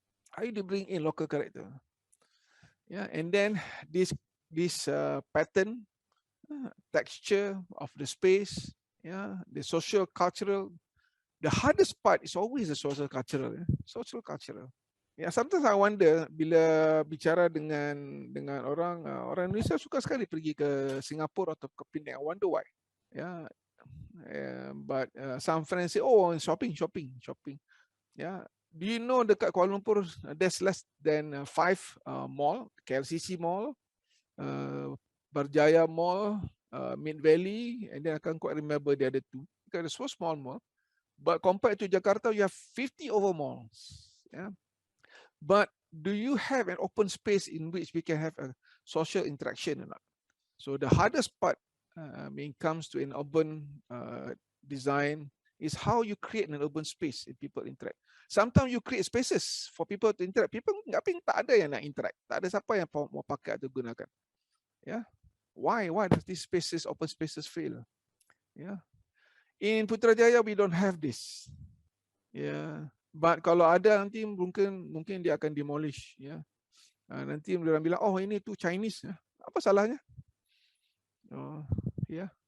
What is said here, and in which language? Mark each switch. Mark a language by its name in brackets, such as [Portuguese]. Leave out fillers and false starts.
[English] How do you bring in local character? Yeah, and then this pattern, texture of the space, the social cultural. The hardest part is always the social cultural. Social cultural. [Malay] Ya, sometimes I wonder bila bicara dengan orang Indonesia suka sekali pergi ke Singapura atau ke Penang. [English] I wonder why. Yeah, but some friends say, oh, shopping. Yeah, do you know dekat Kuala Lumpur there's less than 5 mall, KLCC Mall, Berjaya Mall, Mid Valley, and then I can't quite remember the other two. Because it's so small mall. But compared to Jakarta, you have 50 over malls. Yeah. But do you have an open space in which we can have a social interaction or not? So the hardest part when it comes to an urban design is how you create an urban space and people interact. Sometimes you create spaces for people to interact. [Malay] People tak ada yang nak interact. Tak ada siapa yang mau pakai atau gunakan. [English] Yeah. Why does these spaces, open spaces fail? Yeah. In Putrajaya we don't have this. [Malay] Yeah. But kalau ada nanti mungkin dia akan demolish. Yeah. Nanti orang bilang, oh ini tu Chinese. Apa salahnya? Oh, yeah.